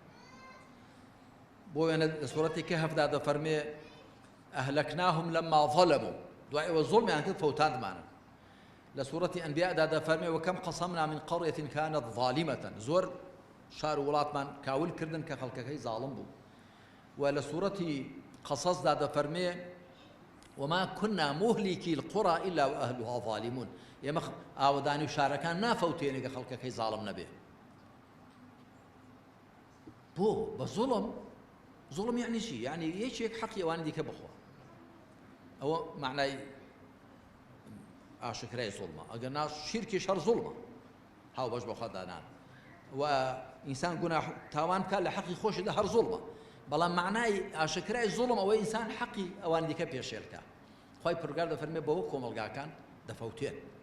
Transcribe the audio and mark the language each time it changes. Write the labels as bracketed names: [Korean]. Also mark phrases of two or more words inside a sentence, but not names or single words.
[Central Kurdish] بۆ وێنە لە سوورەتی کەهفدا دەفەرمێ [Arabic] ئەهلەکناهم لەما ظەلەموا [Central Kurdish] دوای ئەوە زوڵمیان کرد فەوتاندمانن لە سوورەتی ئەنبیادا دەفەرمێ [Arabic] وەکەم قەسەمنا من قەڕیەة کانت ظالمة [Central Kurdish] زۆر شار و وڵاتمان کاول کردن کە خەڵکەکەی زاڵم بوو و لە سوورەتی قەسەسدا دەفەرمێ [Arabic] وما كنا مهلكي القرى إلا وأهلها ظالمون [Central Kurdish] ئێمە ئاوەدانی و شارەکان نافەوتێنێ کە خەڵکەکەی زاڵم نەبێ بۆ بە زوڵم یعنی چی؟ یعنی یەکێک حەقی ئەوانی دیکە بخوا ئەوە معنای ئاشکرای زوڵمە ئەگەر نا شیرکیش هەر زوڵمە هاو بەش بەخوا دانان و ئینسان گوناح تاوان بکات لە حەقی خۆشیدا هەر زوڵمە بەڵام معنای ئاشکرای زوڵم ئەوەی ئینسان حەقی ئەوانی دیکە پێشێل بکات خوای پروردگار دەفەرمێ بەوە کۆمەڵگاکان دەفەوتێن